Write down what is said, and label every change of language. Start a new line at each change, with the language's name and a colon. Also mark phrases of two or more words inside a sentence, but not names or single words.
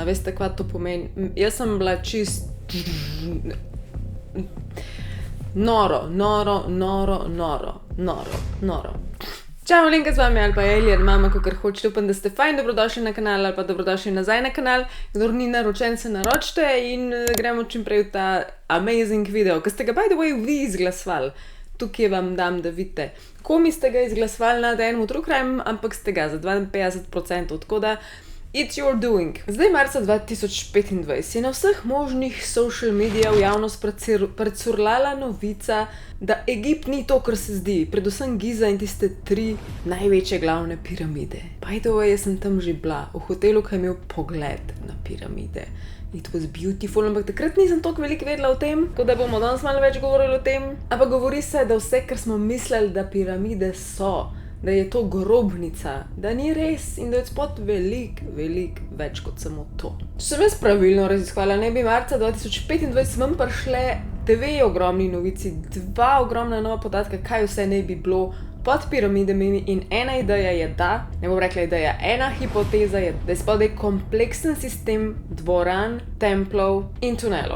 Slovenian: Veste, kaj to pomeni? Jaz sem bila čist noro. Čau, Linka z vami ali pa Alien Mama, kakor hočete. Upam, da ste fajn, dobrodošli na kanal ali pa dobrodošli nazaj na kanal. Kdor ni naročen, se naročite in gremo čim prej v ta amazing video, ki ste ga
English: by the way
Slovenian: vi izglasovali. Tukaj vam dam, da vidite, komi ste ga izglasovali na enem True Crime, ampak ste ga za 52%, tako da
English: it's your doing.
Slovenian: Zdaj marca 2025 je na vseh možnih social medijah v javnost precurlala novica, da Egipt ni to, kar se zdi, predvsem Giza in tiste 3 največje glavne piramide.
English: By the way,
Slovenian: jaz sem tam že bila, v hotelu, ki je imel pogled na piramide.
English: It was beautiful,
Slovenian: ampak takrat nisem toliko veliko vedela o tem, tako da bomo danes malo več govorili o tem. Ampak govori se, da vse, kar smo mislili, da piramide so, da je to grobnica, da ni res in da je spod veliko več kot samo to. Če sem jaz pravilno raziskovala, ne bi marca 2025 vam prišle 2 ogromni novici, 2 ogromna nova podatka, kaj vse ne bi bilo pod piramidami in ena ideja je da, ne bom rekla ideja, ena hipoteza je, da je spodaj kompleksen sistem dvoran, templov in tunelov.